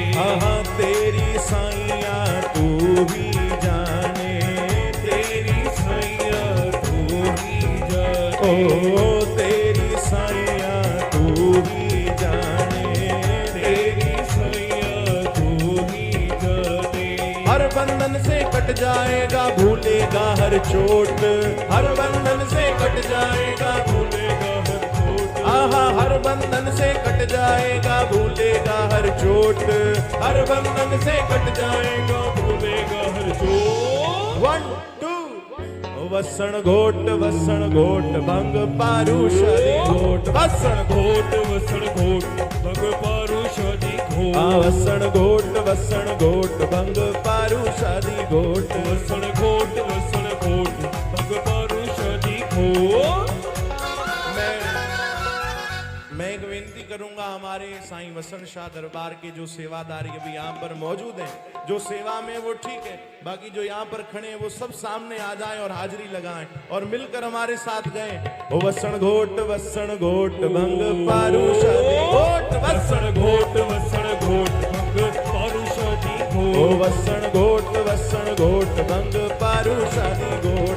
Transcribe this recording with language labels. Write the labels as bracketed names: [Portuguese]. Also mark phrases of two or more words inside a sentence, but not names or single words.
[Urdu] آہا تیری سائیا تو ہی جانے تیری سئیا تو ہی جانے او تیری سائیا تو ہی جانے تیری سئیا تو ہی جانے ہر بندھن سے کٹ جائے گا بھولے گا ہر چوٹ ہر بندھن سے کٹ جائے گا بھولے گا ہر چوٹ آہا ہر بندھن سے کٹ جائے گا بھولے گا ہر چوٹ ہر بندھن سے کٹ جائے گا بھولے گا ہر چوٹ [Sindhi] 1 2 वसण घोट भंग पारू शादी घोट वसण घोट भंग पारू शादी आ घोट वसण घोट भंग पारू शादी घोट वसण घोट भंग पारू शादी घोट [Urdu] میں ایک ونتی کروں گا ہمارے سائیں وسن شاہ دربار کے جو سیواداری ابھی یہاں پر موجود ہیں جو سیوا میں وہ ٹھیک ہے باقی جو یہاں پر کھڑے ہیں وہ سب سامنے آ جائیں اور حاضری لگائیں اور مل کر ہمارے ساتھ گئے [Sindhi] ओ वसण घोट भंग पारू शादी घोट वसण घोट भंग पारू शादी ओ घोट वसण घोट भंग पारू शादी घोट